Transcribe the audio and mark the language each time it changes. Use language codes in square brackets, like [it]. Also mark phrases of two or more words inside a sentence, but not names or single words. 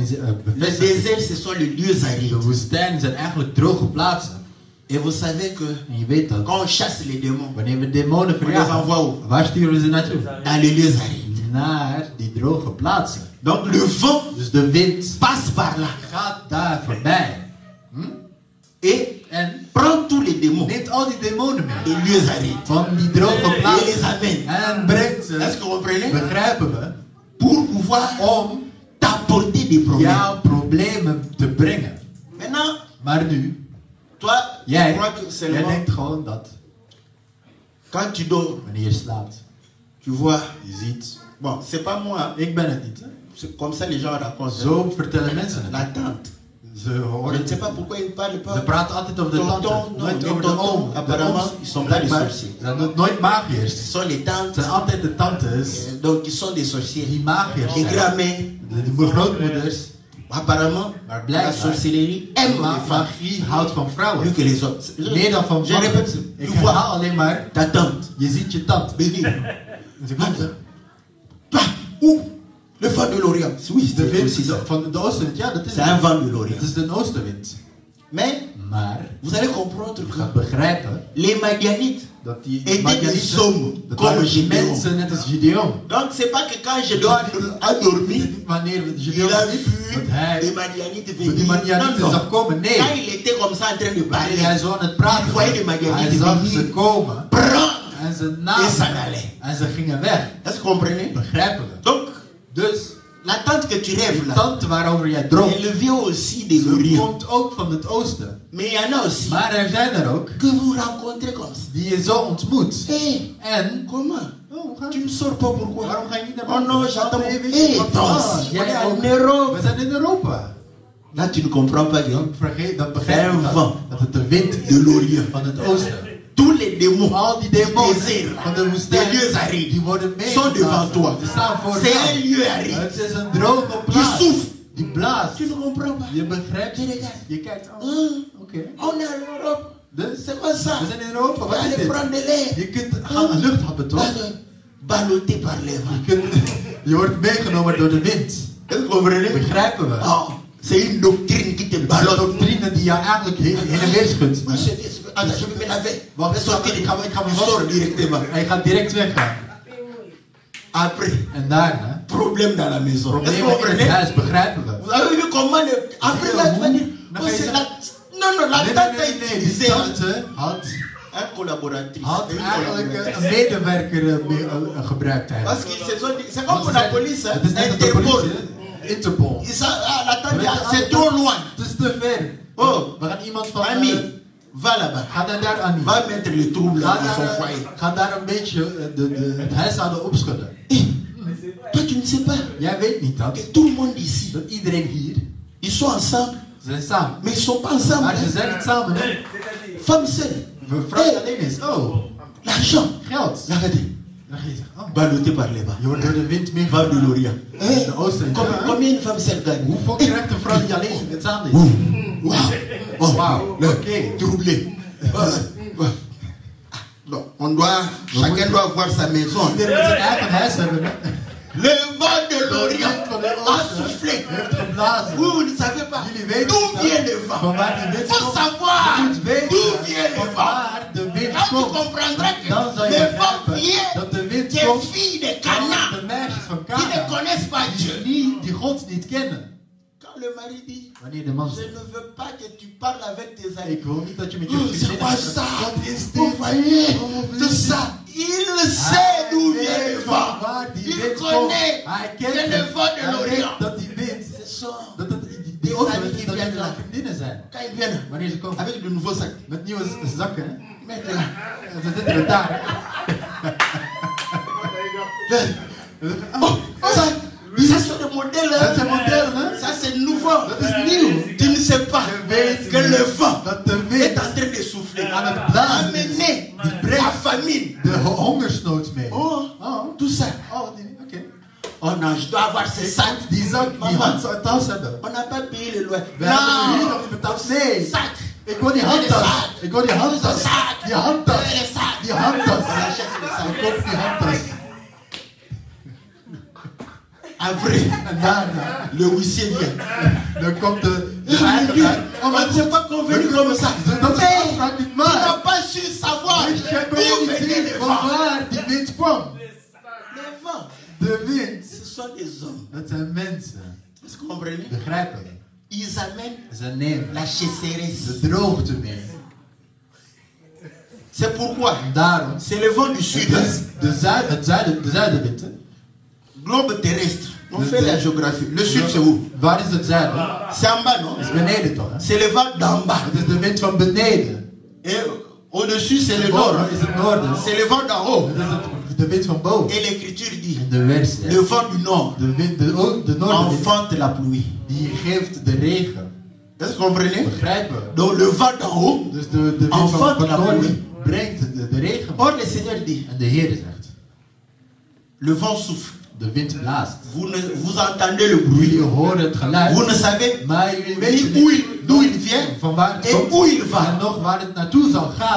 [fr] Le [nl] bevestigt. [fr] désert, ce sont les lieux [nl] De [fr] arides. [nl] woestijnen zijn eigenlijk droge plaatsen. [fr] Et vous savez que [nl] En je weet dat, [fr] quand on chasse les démons, [nl] wanneer we demonen [fr] on les [nl] verjagen, [fr] envoie où? [nl] waar sturen we ze naartoe? [fr] Dans les lieux arides. [nl] Naar die droge plaatsen. [fr] Donc le vent [nl] Dus de wind [fr] passe par là [nl] gaat daar voorbij. [fr] et [nl] En [fr] prend tous les démons [nl] neemt al die demonen mee. [fr] des lieux arides [nl] Van die droge [fr] et les [nl] plaatsen. [fr] amène. [nl] En brengt [fr] Est-ce [nl] ze, [fr] que vous comprenez? [nl] begrijpen we, [fr] Pour pouvoir [nl] om [fr] t'apporter des problèmes. [nl] jouw problemen te brengen. [fr] Maintenant, [nl] Maar nu, [fr] toi, tu [nl] jij [fr] crois que seulement [nl] denkt gewoon dat [fr] quand tu dors, [nl] wanneer je slaapt, [fr] tu vois. [nl] je ziet, [fr] Bon, c'est pas moi. [nl] ik ben het niet. Hè? [fr] C'est comme ça les gens racontent. [nl] Zo vertellen mensen het. [fr] La tante. [nl] Ze [fr] Je [nl] horen [fr] ne sais pas pourquoi ils ne parlent [nl] Ze [fr] pas. [nl] praten altijd over de [fr] Tonton, [nl] tante, [fr] non, [nl] nooit [fr] les [nl] over de [fr] tontons, [nl] oom. [fr] apparemment, [nl] De ooms, [fr] ils sont pas des [nl] blijkbaar [fr] sorciers. [nl] zijn nooit magiërs. [fr] Ce sont les [nl] Het [fr] tantes. [nl] zijn altijd de tantes [fr] Donc ils sont des sorciers. [nl] die magiërs [fr] Les [nl] zijn. [fr] grands-mères. [nl] De grootmoeders. [fr] Apparemment, [nl] Maar [fr] la [nl] blijkbaar, [fr] sorcellerie aime les femmes [nl] magie houdt van vrouwen. [fr] plus que les autres. [nl] Meer dan van [fr] Je [nl] mannen. [fr] répète, [nl] Ik [fr] tu [nl] herhaal [fr] vois [nl] alleen maar, [fr] ta tante. [nl] je ziet je tante. [fr] Béni. [nl] En ze komt er. [fr] Toi, où? Le vent de l'Orient. Oui, [nl] De [fr] c'est [nl] wind [fr] aussi ça. [nl] van de oostenwind, ja dat is [fr] C'est un [nl] het. [fr] vent de l'Orient. [nl] Het is de oostenwind. [fr] Mais [nl] Maar [fr] vous allez comprendre [nl] je gaat [fr] que [nl] begrijpen [fr] les Madianites [nl] dat die [fr] étaient des [nl] Madianieten, [fr] hommes [nl] dat [fr] comme [nl] waren [fr] Gédéon. [nl] mensen net als Gideon. [fr] Donc c'est pas que quand je dois endormir, [nl] Wanneer [fr] il [nl] Gideon [fr] a [nl] niet, [fr] vu [nl] dat [fr] les [nl] hij [fr] Madianites [nl] die [fr] venir. [nl] Madianieten [fr] Non, [nl] zag [fr] non. [nl] komen. Nee, [fr] Quand il était comme ça en train de [nl] wanneer hij [fr] parler, [nl] zo aan het praten [fr] il voyait [nl] was, [fr] les Madianites [nl] hij zag ze [fr] venir, [nl] komen [fr] prendre [nl] en ze [fr] et [nl] namen [fr] s'en aller. [nl] en ze gingen weg. [fr] Est-ce que vous comprenez? [nl] Begrijpen we? [fr] Donc, [nl] Dus [fr] la tante que tu rêves [nl] die [fr] là, [nl] tante waarover jij droomt, [fr] elle vient aussi des [nl] ze [fr] Orients. [nl] komt ook van het oosten. [fr] Mais il y en a aussi [nl] Maar er zijn er ook [fr] que vous rencontrez comme ça. [nl] die je zo ontmoet. [fr] Hé, [nl] En [fr] comment? [nl] oh, [fr] Tu ne sors pas pourquoi? [nl] waarom ga je niet naar [fr] Oh non, [nl] buiten? [fr] j'attends. [nl] Weet [fr] Hé, [nl] je wat? [fr] toi [nl] Ah, [fr] aussi, on [nl] jij [fr] est [nl] ook. [fr] en Europe. [nl] We zijn in Europa. [fr] Là, tu ne comprends pas que [nl] Dan begrijp je dat het de wind is [fr] de l'Orient. [nl] van het oosten. [fr] Tous les démons, [nl] Al die demonen [fr] désirs, [nl] van de [fr] des [nl] woestijn, [fr] lieux arides, [nl] die worden [fr] sont devant toi. [nl] Die staan voor [fr] C'est un [nl] jou. [fr] lieu aride. [nl] Het is een droge [fr] Qui [nl] plaats. [fr] souffre. [nl] Die blaast. [fr] Tu ne comprends pas. [nl] Je begrijpt. [fr] Tu regardes. [nl] Je kijkt. Oh, [fr] Hein? [nl] oké. [fr] On est en Europe. [nl] Dus, [fr] C'est quoi ça? [nl] we zijn in Europa. [fr] On [nl] Wat [fr] va [nl] is [fr] aller [nl] dit? [fr] prendre de l'air. [nl] Je kunt gaan lucht hebben, toch? [fr] Ballotté par les vents. [nl] Je wordt meegenomen door de wind. [fr] Est-ce que vous comprenez? [nl] Begrijpen we? [fr] Oh, c'est une doctrine qui te [nl] Het is een [fr] ballotte. [nl] doctrine die jou eigenlijk heen en weer schudt. [fr] Oui, attends, je vais me laver. [nl] Wacht, [fr] Je sortir. [nl] ik ga me [fr] Je sors [nl] wassen. [fr] directement. [nl] Hij gaat direct weggaan. [fr] Après, [nl] En daarna, [fr] problème dans la maison. Est-ce que vous [nl] problemen in het [fr] comprenez? [nl] huis, begrijpen we? [fr] Vous avez vu comment après là, tu vas dire, Non, oh, mais c'est ça- la... Non, non, la [nl] Nee, tante nee, [fr] a [nl] nee, die [fr] utilisé [nl] tante had [fr] un collaboratrice. [nl] had [fr] Une [nl] eigenlijk [fr] collaboratrice. [nl] een medewerker gebruikt [fr] Parce [nl] eigenlijk. [fr] que c'est comme pour la police, hein, [nl] Het is net als de [fr] Interpol. [nl] politie, hè? Interpol. [fr] La tante, c'est trop loin. [nl] Het is te ver. Oh, We gaan iemand van... [fr] Ami, va là-bas. [nl] Ga dan daar aan. [fr] Va mettre le trouble [nl] Ga [fr] dans son [nl] daar, [fr] foyer. [nl] ga daar een beetje het huishouden opschudden. [fr] Toi, tu ne sais pas [nl] Jij weet niet dat. [fr] que tout le monde ici, [nl] Dat iedereen hier, [fr] ils sont ensemble, [nl] ze zijn samen. [fr] mais ils sont pas ensemble. [nl] Maar ze zijn niet samen. Hè? [fr] Femme seule. [nl] Vrouw alleen is. Oh, [fr] L'argent. [nl] geld. [fr] Regardez. [nl] Dan ga je zeggen, oh, [fr] Ballotté par les vents. [nl] je wordt door de wind [fr] Femme de [nl] meegenomen. [fr] l'Orient. [nl] De oosten. [fr] Combien une femme seule gagne? [nl] Hoeveel krijgt een vrouw die alleen het samen is? [fr] Wow. Oh, Wauw, oké. Troublé. Non, on doit, chacun doit avoir sa maison. [nl] Iedereen moet zijn eigen huis hebben. Hè? [fr] Le vent de l'Orient [nl] Van de [fr] a [nl] oosten [fr] soufflé. [nl] heeft geblazen. [fr] Vous, vous ne savez pas [nl] Jullie weten [fr] d'où [nl] dat. [fr] vient le [nl] Van [fr] vent. [nl] waar die wind [fr] Faut [nl] komt. [fr] savoir [nl] Je moet weten [fr] d'où vient le [nl] van [fr] vent. [nl] waar de wind [fr] Quand tu [nl] komt. [fr] comprendras que [nl] Dan zal je [fr] le vent [nl] begrijpen [fr] vient [nl] dat de wind [fr] des [nl] komt [fr] filles de [nl] van [fr] Cana [nl] de meisjes van [fr] qui ne [nl] Kana. [fr] connaissent pas Dieu. [nl] Die God niet kennen. [fr] Quand le mari dit, [nl] Wanneer de man [fr] je [nl] zegt, [fr] ne veux pas que tu parles avec tes amis. [nl] ik wil niet dat je met je [fr] Oh, [nl] vriendin [fr] c'est quoi ça? [nl] Wat is dit? [fr] Vous voyez [nl] Oh, [fr] tout ça. Il sait d'où vient le vent. [nl] Waar die [fr] Il [nl] wind komt. [fr] connaît [nl] Hij [fr] que [nl] kent [fr] le [nl] het. [fr] vent de [nl] Hij [fr] l'Orient. [nl] weet dat die wind, [fr] Ce sont [nl] dat het die oosten, dat het [fr] viennent là. [nl] vriendinnen zijn. [fr] Quand ils viennent [nl] Wanneer ze komen. [fr] avec de nouveaux sacs. [nl] Met nieuwe zakken, hè? [fr] Maintenant, [nl] En ze zitten er daar. [fr] oh, ça c'est le modèle. [nl] Dat zijn modellen, hè? [fr] Ça c'est nouveau. [nl] Dat is nieuw. [fr] Tu ne sais pas [nl] Je weet [fr] que le vent [nl] dat de [fr] est [nl] wind [fr] en train de souffler. [nl] aan het blazen is. [fr] Amener [nl] Die brengt [fr] la famine. [nl] de hongersnood mee. [fr] Oh, [nl] Oh, [fr] tout ça. [nl] oh, oké. [fr] Oh non, je dois avoir ces sacs. [nl] Die zak, die [fr] Mama. [nl] handtas hebben. [fr] On n'a pas payé le loyer. [nl] We hebben hier [fr] Non, [nl] nog niet betaald. Nee. [fr] sac. [nl] Ik wil die handtas. Ik wil die handtas. Die handtas. [fr] Les sacs. [nl] Die handtas. [fr] On achète les sacs. [nl] Ik koop die handtas. [fr] En vrai, [nl] En daarna, [fr] le huissier vient. [nl] dan komt de [fr] On [nl] eigenaar. [fr] ne s'est pas convenu comme ça. [nl] Dat is [fr] Mais [nl] afspraak niet [fr] tu n'as [nl] maar. [fr] pas su savoir [nl] Dus jij [fr] d'où [nl] kon niet [fr] venait [nl] zien [fr] le [nl] van [fr] vent. [nl] waar die wind kwam. [fr] Le vent, [nl] De wind. [fr] ce sont des hommes. [nl] Dat zijn mensen. [fr] Est-ce que vous comprenez? [nl] Begrijpen. [fr] Ils amènent [nl] Ze nemen [fr] la chasseresse. [nl] de droogte mee. [fr] C'est pourquoi [nl] En daarom, [fr] c'est le vent du sud. [nl] dus de zuidenwind. Hè? [fr] Globe terrestre. On fait la géographie. Le sud c'est où? [nl] Waar is het zuiden? [fr] C'est en bas, non? [nl] Dat is beneden toch? Hè? [fr] C'est le vent d'en bas. [nl] Het is de wind van beneden. [fr] Et au-dessus c'est le nord. [nl] Boven is het noorden. [fr] C'est le vent d'en haut. [nl] Dat is de wind van boven. [fr] Et l'écriture dit, [nl] En de vers zegt, [fr] le vent du nord [nl] de noordenwind, [fr] enfante la pluie. [nl] die geeft de regen. [fr] Est-ce que vous comprenez? [nl] Begrijpen we? [fr] Donc le vent d'en haut. [nl] Dus de wind [fr] Enfant [nl] van [fr] la [nl] het noorden [fr] pluie. [nl] brengt de regen. [fr] Or le Seigneur dit, [nl] En de Heer zegt, [fr] le vent souffle. [nl] de wind blaast. [fr] Vous entendez le bruit. [nl] Jullie horen het geluid, [fr] Vous ne savez [nl] maar jullie [fr] ni [nl] weten [fr] d'où il vient [nl] van waar het [fr] et [nl] komt [fr] où il [nl] en [fr] va. [nl] nog waar het naartoe zal gaan.